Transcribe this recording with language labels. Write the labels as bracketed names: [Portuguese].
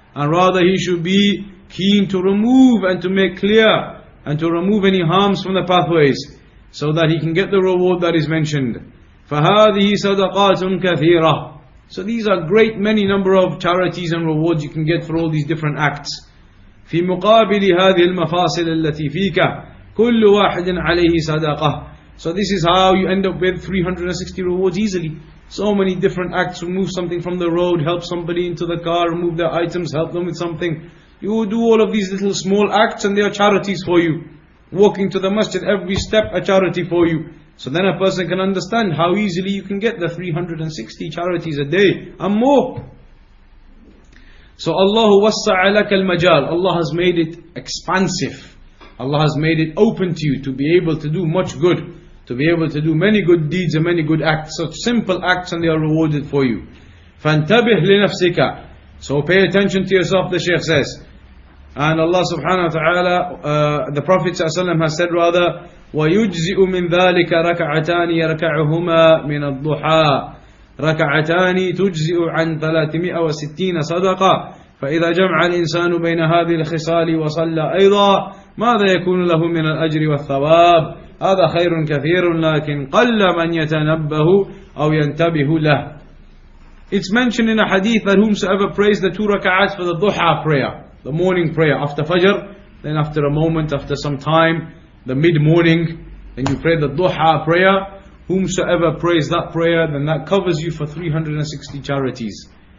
[English] And rather he should be keen to remove and to make clear and to remove any harms from the pathways, so that he can get the reward that is mentioned. [Arabic] فَهَذِهِ صَدَقَاتٌ كَثِيرَةٌ. [English] So these are great many number of charities and rewards you can get for all these different acts. [Arabic] في مقابل هذه المفاصل التي فيك كل واحد عليه صدقة. [English] So this is how you end up with 360 rewards easily. So many different acts. Remove something from the road, help somebody into the car, remove their items, help them with something. You do all of these little small acts and they are charities for you. Walking to the masjid, every step a charity for you. So then a person can understand how easily you can get the 360 charities a day and more. So Allah [Arabic] wassa'a laka al-majal. [English] Allah has made it expansive. Allah has made it open to you to be able to do much good, to be able to do many good deeds and many good acts, such simple acts, and they are rewarded for you. [Arabic] فَانْتَبِهْ لِنَفْسِكَ. [English] So pay attention to yourself, the Shaykh says. And Allah subhanahu wa ta'ala, the Prophet ﷺ has said rather, [Arabic] وَيُجْزِئُ مِنْ ذَلِكَ رَكَعَتَانِ يَرْكَعُهُمَا مِنَ الضُّحَى رَكَعَتَانِ تُجْزِئُ عَنْ 360 صَدَقَةً فإذا جمع الإنسان بين هذه الخصال وصلى أيضا ماذا يكون له من الأجر والثواب؟ هذا خير كثير لكن قل من يتنبه أو ينتبه له. [English] It's mentioned in a hadith that whomsoever prays the 2 rak'ats for the duha prayer, the morning prayer after fajr, then after a moment, after some time, the mid-morning, then you pray the duha prayer. Whomsoever prays that prayer, then that covers you for 360 charities.